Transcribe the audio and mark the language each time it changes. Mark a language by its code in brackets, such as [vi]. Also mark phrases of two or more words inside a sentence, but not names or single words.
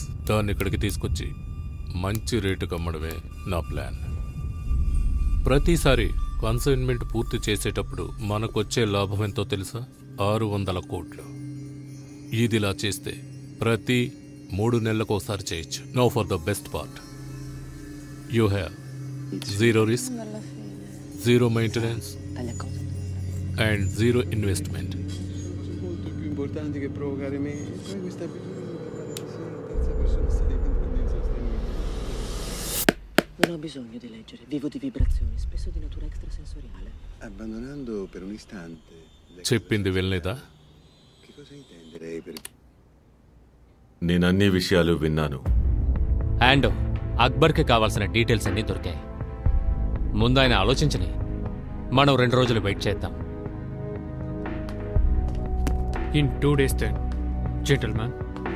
[te] దాన్ని ఇక్కడికి తీసుకొచ్చి మంచి రేటుకు అమ్మడమే నా ప్లాన్. ప్రతిసారి కన్సైన్మెంట్ పూర్తి చేసేటప్పుడు మనకొచ్చే లాభం ఎంతో తెలుసా? 600 కోట్లు. ఇదిలా చేస్తే ప్రతి 3 నెలలకోసారి చేయొచ్చు. [en] Now for the best part, you have zero risk, zero maintenance and zero investment. [it] Importante che provocare me e poi questa abitudine di parlare così in terza persona sta diventando insostenibile. Non ho bisogno di leggere, vivo di vibrazioni, spesso di natura extrasensoriale. Abbandonando per un istante [te] చెప్పింది వినలేదా? [it] che cosa intende lei per [te] నేను అన్ని విషయాలు విన్నాను. యాండో, అక్బర్కి కావాల్సిన డీటెయిల్స్ అన్నీ దొరికాయి. ముందు ఆయన ఆలోచించని, మనం 2 రోజులు వెయిట్ చేద్దాం. [en] In 2 days then, gentlemen.